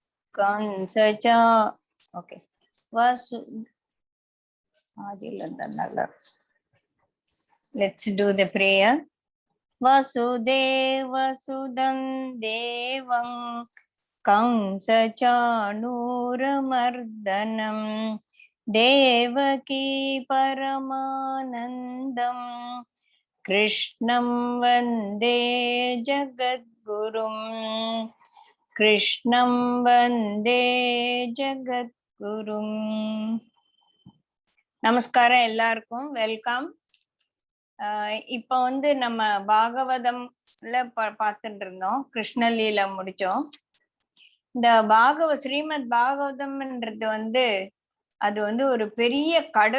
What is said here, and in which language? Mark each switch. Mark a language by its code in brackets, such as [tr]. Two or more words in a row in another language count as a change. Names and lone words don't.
[en] कंसचा ओके वासु let's do the prayer. [sa] वसुदेवसुतं देवं कंसचाणूरमर्दनं देवकी परमानन्दं कृष्णं वन्दे जगद्गुरुं कृष्णं वन्दे जगद्गुरुं. [ta] நமஸ்காரம் எல்லாருக்கும், வெல்கம். இப்போ நம்ம பாகவதம்ல பார்த்துட்டு இருந்தோம், கிருஷ்ணலீல முடிச்சோம். இந்த ஸ்ரீமத் பாகவதம்ன்றது அது ஒரு பெரிய கடல்.